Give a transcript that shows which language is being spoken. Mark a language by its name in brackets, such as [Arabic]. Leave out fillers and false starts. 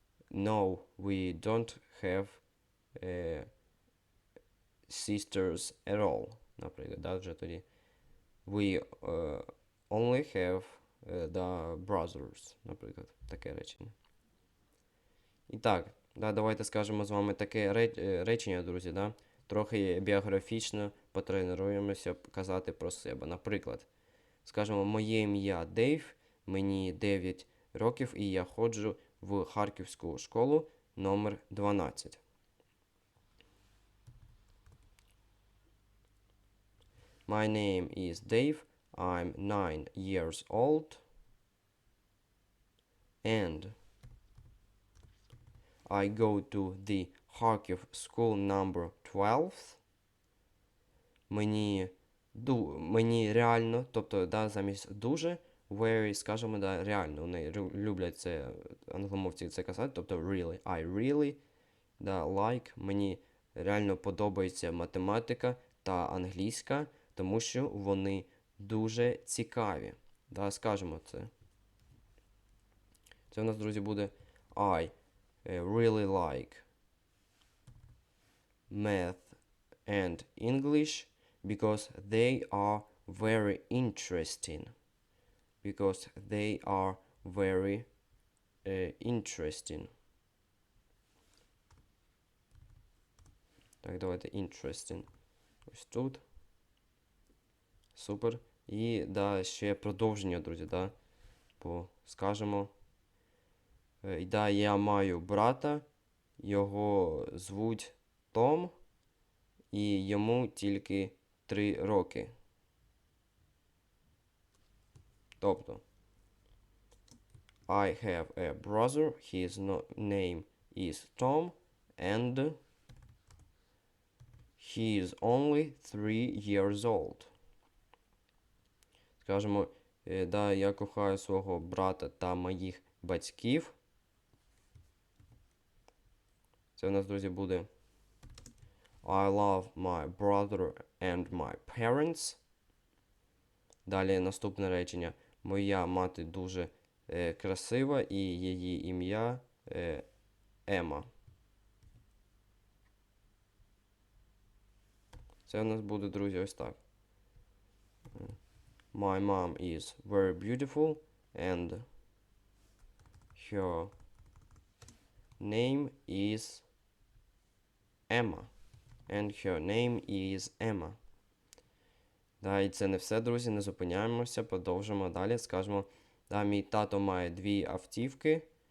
[English] No, we don't have sisters at all. [Ukrainian] Наприклад, да, вже тоді. [English] We only have the brothers, [Ukrainian] наприклад, таке речення. І так, да, давайте скажемо з вами таке речення, друзі, да? Трохи біографічно потренуємося казати про себе. Наприклад, скажемо, моє ім'я Дейв, мені 9 років і я ходжу в Харківську школу номер 12. [English] My name is Dave, I'm 9 years old, and I go to the Kharkiv school number 12. [Ukrainian] Мені реально, тобто, да, замість дуже, very, скажемо, да, реально. Вони люблять це, англомовці це казати, тобто really. [English] I really, [Ukrainian] да, like, мені реально подобається математика та англійська, тому що вони дуже цікаві. Да, скажемо це. Це у нас, друзі, буде [English] I really like math and English because they are very interesting. Because they are very interesting. [Ukrainian] Так, давайте interesting. Ось тут. Супер. І, да, ще продовження, друзі, да. Скажемо. І, да, я маю брата. Його звуть Том. І йому тільки 3 роки. Тобто, [English] I have a brother, his name is Tom, and he is only 3 years old. [Ukrainian] Скажемо, да, я кохаю свого брата та моїх батьків. Це у нас, друзі, буде [English] I love my brother and my parents. [Ukrainian] Далі наступне речення. Моя мати дуже красива і її ім'я Ема. Це у нас буде, друзі, ось так. [English] My mom is very beautiful and her name is Emma. And her name is Emma. [Ukrainian] Да, і це не все, друзі, не зупиняємося, продовжимо далі. Скажемо, да, мій тато має 2 автівки.